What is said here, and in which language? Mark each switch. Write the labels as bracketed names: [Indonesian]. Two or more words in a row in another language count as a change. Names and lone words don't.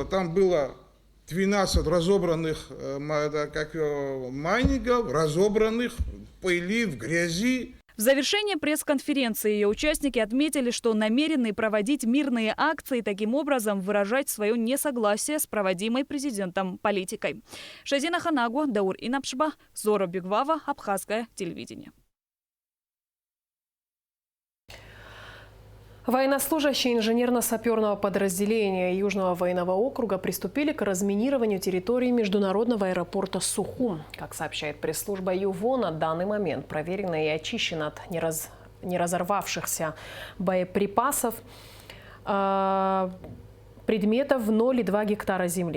[Russian] Там было 12 разобранных майнингов, разобранных в пыли, в грязи. В завершении пресс-конференции ее участники отметили, что намерены проводить мирные акции, таким образом выражать свое несогласие с проводимой президентом политикой. Шазина Ханагу, Даур Инапшба, Зора Бигвава, Абхазское телевидение. Военнослужащие инженерно-саперного подразделения Южного военного округа приступили к разминированию территории международного аэропорта Сухум. Как сообщает пресс-служба ЮВО, на данный момент проверено и очищено от неразорвавшихся боеприпасов предметов в 0,2 гектара земли.